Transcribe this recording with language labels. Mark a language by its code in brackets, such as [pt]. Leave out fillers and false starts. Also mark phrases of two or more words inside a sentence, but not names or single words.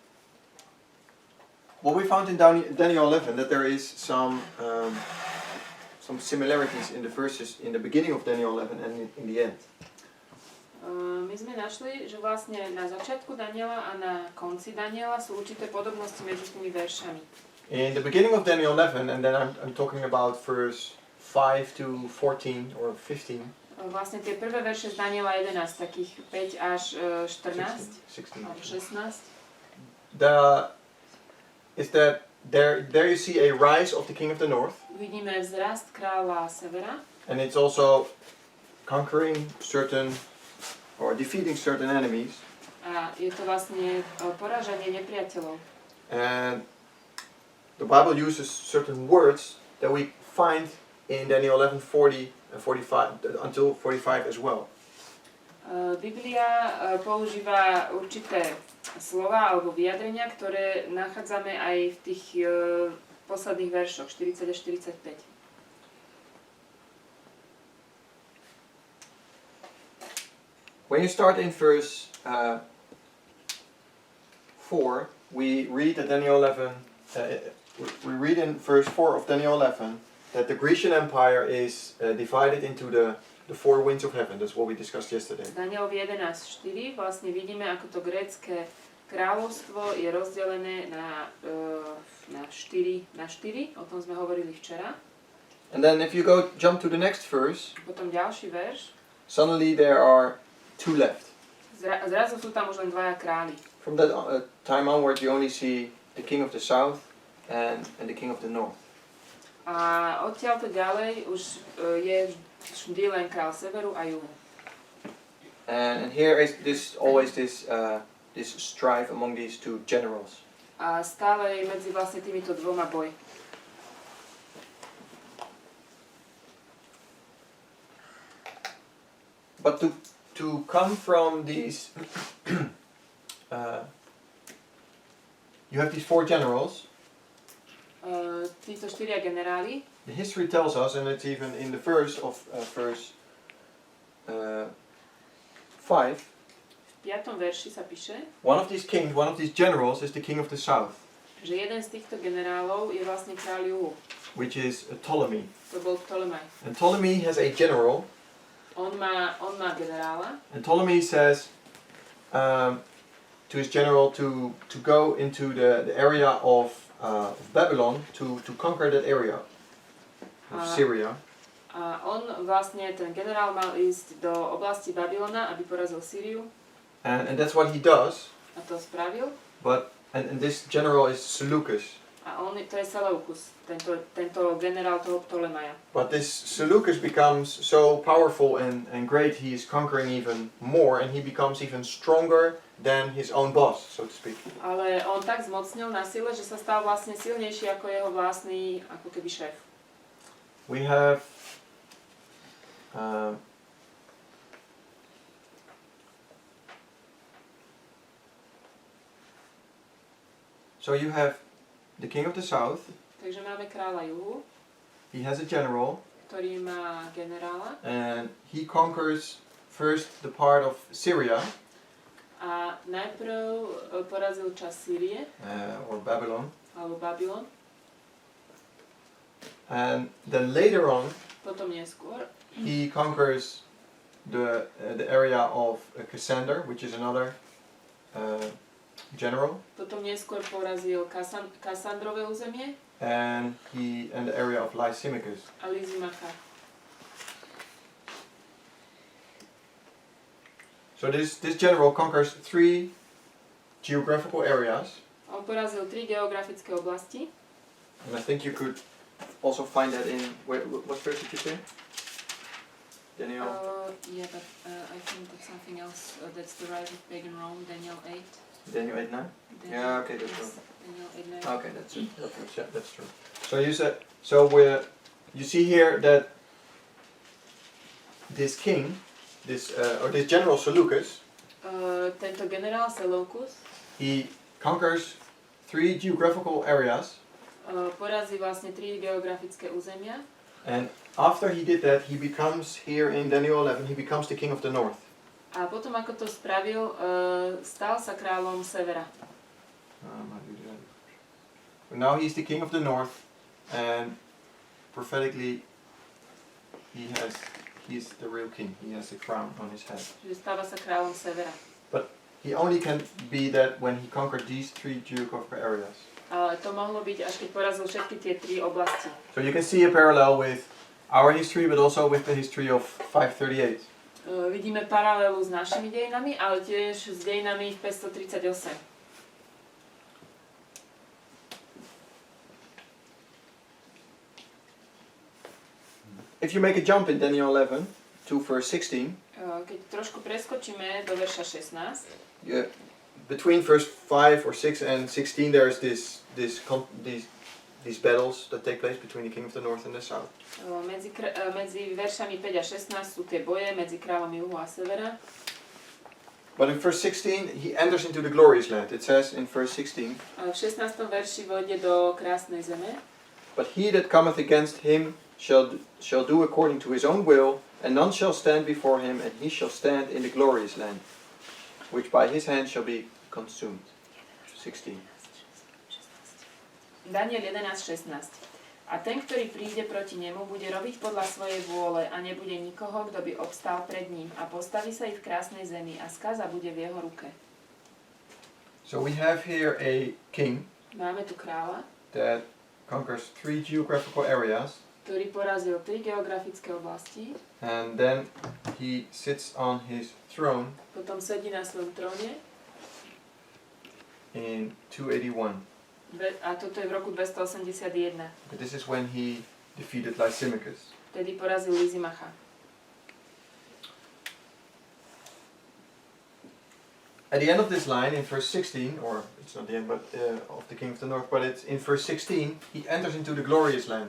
[en] What we found in Daniel 11, that there is some some similarities in the verses in the beginning of Daniel 11 and in the end. [sk] My sme našli, že vlastne na začiatku Daniela a na konci Daniela sú určité podobnosti medzi tými veršami. [en] In the beginning of Daniel 11, and then I'm talking about verse 5 to 14 or 15. [sk] Vlastne tie prvé verše z Daniela 11, takých 5 až 14, 16. alebo 16. [en] There you see a rise of the king of the north. [sk] Vidíme vzrast kráľa severa. [en] And it's also conquering certain or defeating certain enemies. [sk] A je to vlastne porážanie nepriateľov. [en] And the Bible uses certain words that we find in Daniel 11:40 and 45 until 45 as well. [sk] Biblia používa určité slova alebo vyjadrenia, ktoré nachádzame aj v tých posledných veršoch 40 až 45. [en] When you start in verse 4, we read that Daniel 11. We read in verse 4 of Daniel 11 that the Grecian Empire is divided into the four winds of heaven. That's what we discussed yesterday. [sk] Danielovi 11.4 vlastne vidíme, ako to grécke kráľovstvo je rozdelené na 4, o tom sme hovorili včera. [en] And then if you jump to the next verse, [sk] Potom ďalší verš. [en] suddenly there are two left. [sk] Zrazu sú tam už len dvaja králi. [en] From that time onward you only see the king of the south and the king of the north. [sk] A odtiaľto ďalej už je vždy len kráľ severu a juhu. [en] And here is always this strife among these two generals. [sk] A stále je medzi vlastne týmito dvoma boj. [en] But to come from these, you have these four generals. [sk] Títo štyria generáli. [en] The history tells us, and it's even in the verse of verse 5. [sk] V 5. verši sa píše, [en] One of these kings, one of these generals, is the king of the south, [sk] že jeden z týchto generálov je vlastne kráľ juhu. [en] which is Ptolemy. [sk] To bol Ptolemaj. [en] And Ptolemy has a general. [sk] On má generála. [en] And Ptolemy says to his general to go into the area of Babylon to conquer that area of Syria. [sk] A on vlastne, ten generál mal ísť do oblasti Babylona, aby porazil Sýriu. [en] And that's what he does. [sk] A to spravil. [en] But and this general is Seleucus. [sk] A to je Seleukus, tento generál toho Ptolemaja. [en] But this Seleucus becomes so powerful and great, he is conquering even more, and he becomes even stronger than his own boss, so to speak. [sk] Ale on tak zmocnil na sile, že sa stal vlastne silnejší ako jeho vlastný, ako keby šéf. [en] We have so you have the king of the south. [sk] Takže máme kráľa juhu, [en] He has a general, [sk] ktorý má generála [en] and he conquers first the part of Syria [sk] a najprv porazil časť Sýrie, [en] or Babylon, [sk] alebo Babylon, [en] and then later on [sk] potom neskôr [en] he conquers the area of Cassander, which is another general, [sk] Potom neskôr porazil Kassandrové územie [en] and the area of Lysimachus. [sk] a Lysimachar. [en] So this general conquers 3 geographical areas, [sk] On porazil 3 geografické oblasti. [en] and I think you could also find that in what verse did you say? Daniel. Yeah, but I think that's something else. That's the rise of pagan Rome, Daniel 8. Daniel 8:9. Yeah, okay, that's yes, true. Daniel 8:9. Okay, that's it. Okay, yeah, that's true. So you said you see here that this king, this general Seleucus, [sk] Tento generál Seleukus [en] he conquers 3 geographical areas, [sk] porazí vlastne 3 geografické územia. [en] and after he did that, he becomes here in Daniel 11. He becomes the king of the north. [sk] A potom, ako to spravil, stal sa kráľom severa. [en] Now he's the king of the north, and prophetically he's the real king. He has a crown on his head. [sk] Že stáva sa kráľom severa. [en] He only can be that when he conquered these 3 geographical areas. [sk] Ale to mohlo byť, až keď porazil všetky tie 3 oblasti. [en] So you can see a parallel with our history, but also with the history of 538. [sk] Vidíme paralelu s našimi dejinami, ale tiež s dejinami v 538. [en] If you make a jump in Daniel 11 to verse 16, [sk] Keď trošku preskočíme do verša 16, [en] between verse 5 or 6 and 16 there is these battles that take place between the king of the north and the south. [sk] medzi veršami 5 a 16 sú tie boje medzi kráľom juhu a severa. [en] But in verse 16 he enters into the glorious land. It says in verse 16, [sk] V 16. verši vojde do krásnej zeme. [en] but he that cometh against him shall do according to his own will, and none shall stand before him, and he shall stand in the glorious land, which by his hand shall be consumed. [sk] 16. Daniel 11.16. A ten, ktorý príde proti nemu, bude robiť podľa svojej vôle a nebude nikoho, kto by obstál pred ním a postaví sa i v krásnej zemi a skaza bude v jeho ruke. [en] So we have here a king [sk] Máme tu kráľa, [en] that conquers 3 geographical areas, [sk] ktorý porazil 3 geografické oblasti, [en] and then he sits on his throne [sk] potom sedí na svojom tróne [en] in 281. [sk] a toto je v roku 281. [en] But this is when he defeated Lysimachus. [sk] Vtedy porazil Lysimacha. [en] At the end of this line, in verse 16, or it's not the end, but of the king of the north, but it's in verse 16, he enters into the glorious land.